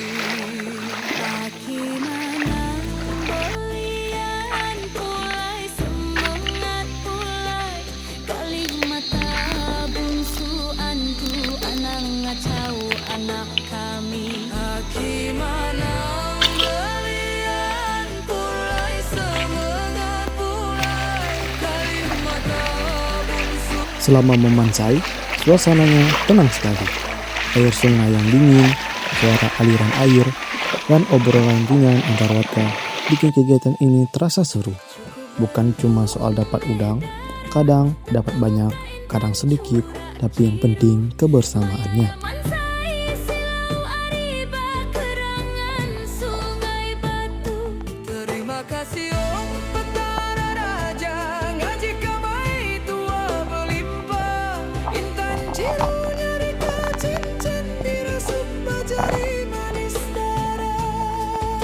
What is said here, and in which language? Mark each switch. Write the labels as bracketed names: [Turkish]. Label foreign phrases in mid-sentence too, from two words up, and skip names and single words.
[Iban] Aki mana belian pulai semangat pulai kalimata bungsuanku anang ngacau anak kami. Aki mana belian pulai semangat pulai kalimata bungsu. [Indonesian] Selama memancai, suasananya tenang sekali. Air sungai yang dingin, suara aliran air, dan obrolan ringan antar warga bikin kegiatan ini terasa seru. Bukan cuma soal dapat udang, kadang dapat banyak, kadang sedikit, tapi yang penting kebersamaannya. [Iban] Mansai silau ariba kerangan sungai batu. Terima kasih oh petara raja ngaji kamai tua berlimpah. Intan ciru nyarita cincin dirasuk bajari manis darah.